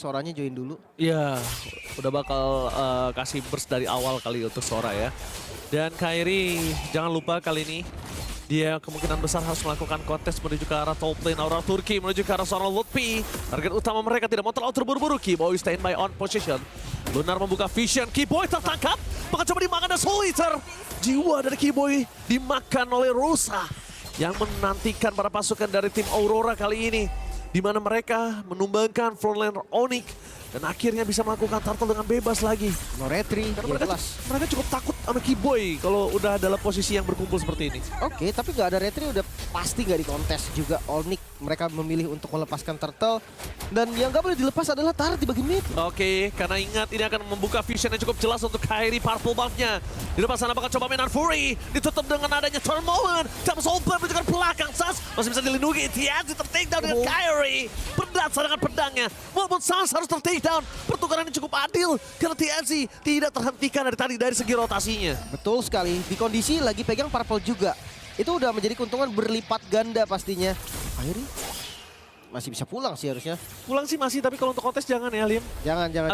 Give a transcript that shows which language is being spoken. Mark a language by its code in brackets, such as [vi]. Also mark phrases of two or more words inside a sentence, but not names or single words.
[id] Soranya join dulu. Iya, udah bakal kasih burst dari awal kali untuk Sora ya. Dan Kairi jangan lupa kali ini dia kemungkinan besar harus melakukan kontes menuju ke arah [en] top lane [id] Aurora Turki, menuju ke arah seorang Lutfi. Target utama mereka tidak mau terlalu terburu-buru. [en] Keyboy stand by on position. [id] Lunar membuka vision, Keyboy tertangkap. Bakal coba dimakan dan Soul Eater. Jiwa dari Keyboy dimakan oleh Rosa yang menantikan para pasukan dari tim Aurora kali ini. Di mana mereka menumbangkan frontlaner Onyx dan akhirnya bisa melakukan turtle dengan bebas lagi. [en] No retry, [id] Karena ya mereka, jelas. mereka cukup takut sama Keyboy kalau udah dalam posisi yang berkumpul seperti ini. Oke, tapi nggak ada retry udah pasti nggak dikontes juga Onyx. Mereka memilih untuk melepaskan turtle. Dan yang nggak boleh dilepas adalah turret di bagian mid. Oke, karena ingat ini akan membuka vision yang cukup jelas untuk Kairi [en] purple buff- [id] nya. Di depan sana bakal coba mainan Fury. Ditutup dengan adanya [en] turn moment. [id] Jump Soul Blade menunjukkan belakang. Sans masih bisa dilindungi. TNC ter- [en] take down [id] dengan Kairi. Berdasar dengan pedangnya. Walaupun Sans harus ter- [en] take down. [id] Pertukaran ini cukup adil. Karena TNC tidak terhentikan dari tadi dari segi rotasinya. Betul sekali. Di kondisi lagi pegang purple juga. Itu udah menjadi keuntungan berlipat ganda pastinya. Kairi masih bisa pulang sih harusnya. Pulang sih masih, tapi kalau untuk kontes jangan ya, Lim. Jangan.